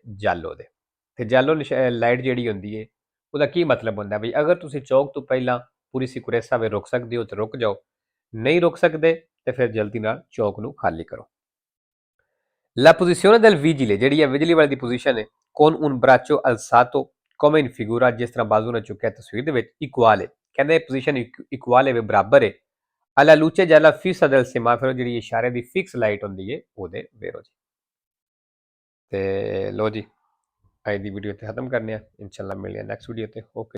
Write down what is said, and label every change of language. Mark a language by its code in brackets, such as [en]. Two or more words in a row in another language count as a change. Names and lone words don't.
[pa] ਜਾਲੋ ਦੇ। ਤੇ ਜਾਲੋ ਲਾਈਟ ਜਿਹੜੀ ਹੁੰਦੀ ਹੈ ਉਹਦਾ ਕੀ ਮਤਲਬ ਹੁੰਦਾ ਬਈ ਅਗਰ ਤੁਸੀਂ ਚੌਕ ਤੋਂ ਪਹਿਲਾਂ ਪੂਰੀ ਸਿਕੁਰੈਂਸਾ ਵਿੱਚ ਰੁਕ ਸਕਦੇ ਹੋ ਤਾਂ ਰੁਕ ਜਾਓ, ਨਹੀਂ ਰੁਕ ਸਕਦੇ ਤੇ ਫਿਰ ਜਲਦੀ ਨਾਲ ਚੌਕ ਨੂੰ ਖਾਲੀ ਕਰੋ। [it] La posizione del vigile, [pa] ਜਿਹੜੀ ਹੈ ਬਿਜਲੀ ਵਾਲੇ ਦੀ ਪੋਜੀਸ਼ਨ ਹੈ [it] con un braccio alzato come in figura, [pa] ਜਿਸ ਤਰ੍ਹਾਂ ਬਾਜ਼ੂ ਨਾਲ ਚੁੱਕਿਆ ਤਸਵੀਰ ਦੇ ਵਿੱਚ, ਇਕੁਅਲ ਹੈ, ਕਹਿੰਦੇ ਪੋਜੀਸ਼ਨ ਇਕੁਅਲ ਹੈ, ਬਰਾਬਰ ਹੈ [it] alla luce gialla fissa del semaforo, [pa] ਜਿਹੜੀ ਇਸ਼ਾਰੇ ਦੀ ਫਿਕਸ ਲਾਈਟ ਹੁੰਦੀ ਹੈ ਉਹਦੇ। ਵੇਰੋ ਜੀ ਤੇ ਲੋ ਜੀ ਅੱਜ ਦੀ ਵੀਡੀਓ ਇੱਥੇ ਖਤਮ ਕਰਨੇ ਆ, ਇਨਸ਼ਾਅੱਲਾ ਮਿਲਦੇ ਆ ਨੈਕਸਟ ਵੀਡੀਓ ਤੇ। ਓਕੇ।